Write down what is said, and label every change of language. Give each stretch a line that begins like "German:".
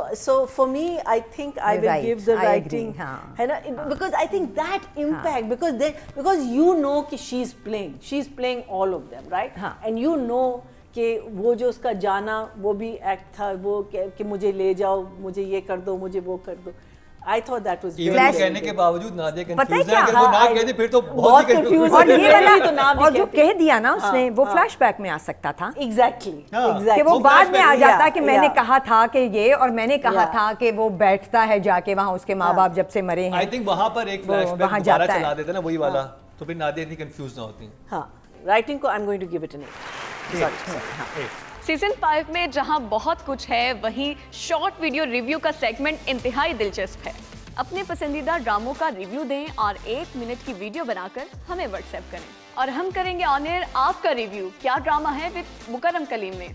English: So for me I think I will give the writing, ہے نا, because I think that impact, because you know کہ she's playing all of them, right, and you know کہ وہ جو اس کا جانا وہ بھی ایکٹ تھا, وہ کہ مجھے لے جاؤ, مجھے یہ کر دو, مجھے وہ کر دو. I thought that was
Urdu: very کہنے کے باوجود نادیہ کنفیوز ہے, اگر وہ نہ کہہ دے پھر تو بہت ہی کنفیوز اور یہ والا, اور جو کہہ دیا نا اس نے وہ فلیش بیک میں آ سکتا تھا, ایگزیکٹلی کہ وہ بعد میں آ جاتا کہ میں نے کہا تھا کہ یہ, اور میں نے کہا تھا کہ وہ بیٹھتا ہے جا کے وہاں اس کے ماں باپ جب سے مرے ہیں, I think وہاں پر ایک فلیش بیک دوبارہ چلا دیتا نا وہی والا, تو پھر نادیہ اتنی کنفیوز نہ ہوتی. ہاں, رائٹنگ کو I'm going to give it an 8. Season 5 میں جہاں بہت کچھ ہے وہیں شارٹ ویڈیو ریویو کا سیگمنٹ انتہائی دلچسپ ہے. اپنے پسندیدہ ڈراموں کا ریویو دیں اور 1 منٹ کی ویڈیو بنا کر ہمیں واٹس ایپ کریں, اور ہم کریں گے آن ایئر آپ کا ریویو کیا ڈرامہ ہے وتھ مکرم کلیم میں.